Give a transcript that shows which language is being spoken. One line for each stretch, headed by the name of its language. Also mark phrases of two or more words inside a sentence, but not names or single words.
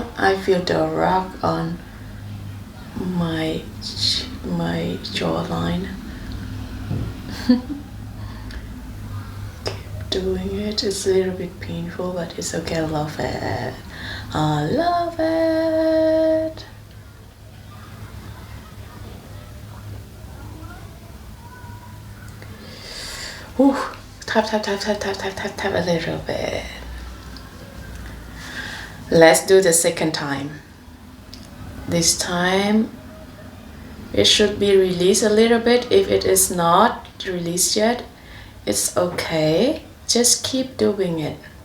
English: I feel the rock on my jawline. Keep doing it. It's a little bit painful, but it's okay. I love it. I love it. Ooh, tap, tap, tap, tap, tap, tap, tap, tap a little bit. Let's do the second time. This time it should be released a little bit. If it is not released yet, it's okay. Just keep doing it.